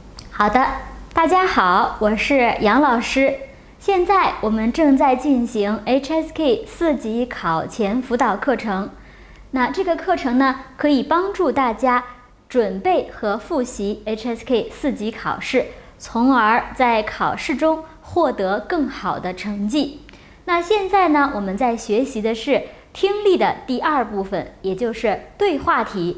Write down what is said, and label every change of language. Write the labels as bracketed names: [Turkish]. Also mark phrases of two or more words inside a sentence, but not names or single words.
[Chinese] 好的，大家好，我是杨老師。現在我們正在進行 HSK 4 級考前輔導課程。那這個課程呢，可以幫助大家準備和複習 HSK 4級考試，從而在考試中獲得更好的成績。那現在呢，我們在學習的是聽力的第2部分，也就是對話題。